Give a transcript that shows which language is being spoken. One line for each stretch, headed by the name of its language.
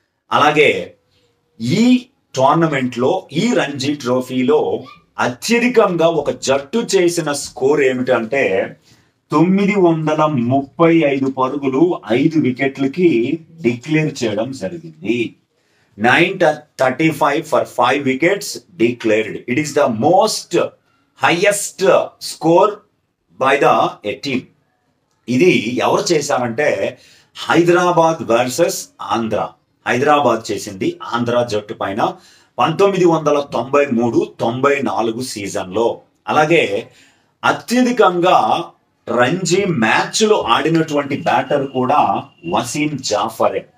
Telugu: అలాగే ఈ టోర్నమెంట్ లో ఈ రంజీ ట్రోఫీలో అత్యధికంగా ఒక జట్టు చేసిన స్కోర్ ఏమిటంటే 935 పరుగులు 5 వికెట్లకి డిక్లేర్ చేయడం జరిగింది.
English: 935 for 5 wickets declared. It is the most highest score by the team.
Telugu: ఇది ఎవరు చేశారంటే హైదరాబాద్ వర్సెస్ ఆంధ్ర. హైదరాబాద్ చేసింది ఆంధ్ర జట్టు పైన 1993-94 సీజన్లో. అలాగే అత్యధికంగా రంజీ మ్యాచ్లు ఆడినటువంటి బ్యాటర్ కూడా వసీం జాఫరే.